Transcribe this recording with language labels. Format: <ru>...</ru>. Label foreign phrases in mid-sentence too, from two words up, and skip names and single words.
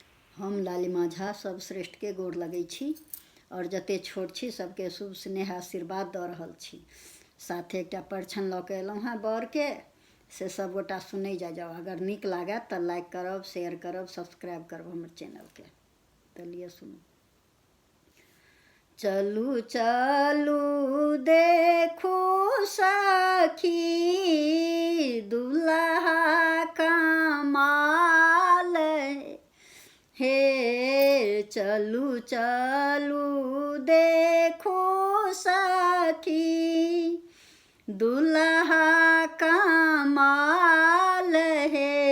<mai>हम लालिमा झा सब श्रेष्ठ के गोर लगै छी और जते छोट छी सबके शुभ स्नेह आशीर्वाद दऽ रहल छी। साथे एकटा परछन लऽ के एलहुँ हेँ बर के से सब गोटा सुनै जाओ। अगर नीक लागे तो लाइक करब, शेयर करब, सब्सक्राइब करब हमर चैनल के। तो लिए सुनू। चलू चलू देखू सखी दुल्हा कमाल हे। चलू चलू देखू सखी दुल्हा कमाल हे।</mai>